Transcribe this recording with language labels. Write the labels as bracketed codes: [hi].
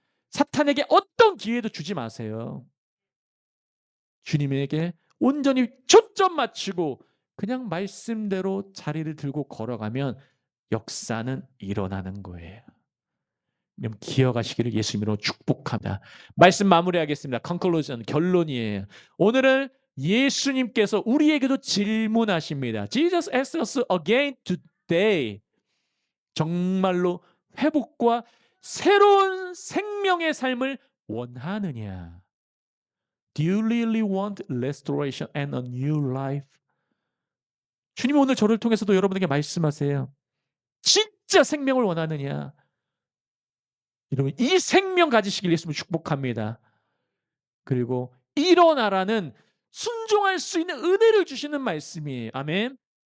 [ko] 사탄에게 어떤 기회도 주지 마세요. 주님에게 온전히 초점 맞추고 그냥 말씀대로 자리를 들고 걸어가면 역사는 일어나는 거예요. 여러분 기억하시기를 예수님으로 축복합니다. 말씀 마무리하겠습니다. conclusion, 결론이에요. 오늘은 예수님께서 우리에게도 질문하십니다. [en] Jesus asks us again today. [ko] 정말로 회복과 새로운 생명의 삶을 원하느냐? [en] Do you really want restoration and a new life? [ko] 주님이 오늘 저를 통해서도 여러분에게 말씀하세요. 진짜 생명을 원하느냐? 여러분 이 생명 가지시길 예수님 축복합니다. 그리고 일어나라는 순종할 수 있는 은혜를 주시는 말씀이에요. 아멘.